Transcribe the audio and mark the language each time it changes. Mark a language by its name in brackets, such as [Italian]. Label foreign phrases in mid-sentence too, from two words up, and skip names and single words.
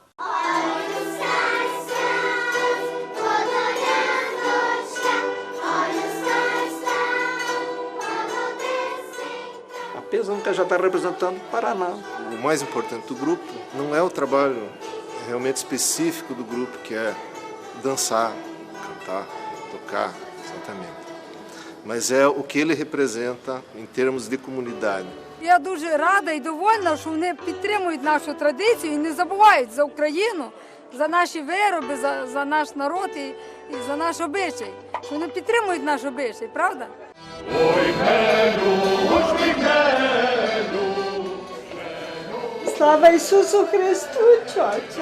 [Portuguese] A Pesanca já está representando o Paraná. O mais importante do grupo não é o trabalho realmente específico do grupo, que é dançar, cantar, tocar, exatamente. Mas é o que ele representa em termos de comunidade. [Ukrainian] Я дуже рада і довольна, що вони підтримують нашу традицію і не забувають за Україну, за наші вироби, за наш народ і за наш обичай. Що вони підтримують наш обичай, правда? Слава Ісусу Христу, чоча!